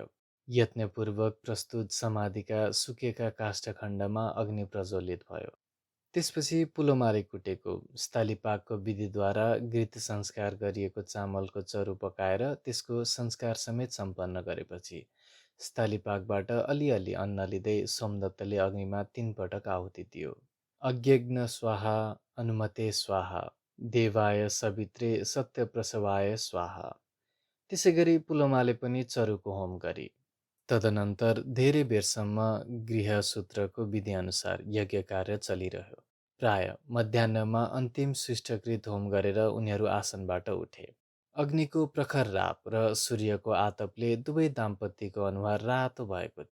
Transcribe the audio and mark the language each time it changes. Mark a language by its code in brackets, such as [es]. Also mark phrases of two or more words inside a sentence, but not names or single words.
[ne] यत्नपूर्वक प्रस्तुत समाधिका सुकेका काष्ठखण्डमा अग्नि प्रज्वलित भयो। त्यसपछि पुलोमाले कुटेको स्थालीपाकको विधिद्वारा घृत संस्कार गरिएको चामलको चरु पकाएर त्यसको संस्कार समेत सम्पन्न गरेपछि स्थालीपाकबाट अलिअलि अन्न लिँदै सोमदत्तले अग्निमा 3 पटक आहुति दियो। [sa] अज्ञेग्न स्वाहा, अनुमते स्वाहा, देवाय सवित्रे सत्यप्रसवाय स्वाहा। [ne] त्यसै गरी पुलोमाले पनि चरुको होम गरी। तदनन्तर धेरै बेरसम्म गृहसूत्रको विधिअनुसार यज्ञ कार्य चलिरह्यो। प्राय मध्याह्नमा अन्तिम शिष्टकृत होम गरेर उनीहरू आसनबाट उठे। अग्निको प्रखर राप र सूर्यको आतपले दुवै दाम्पत्यको अनुहार रातो भएको थियो।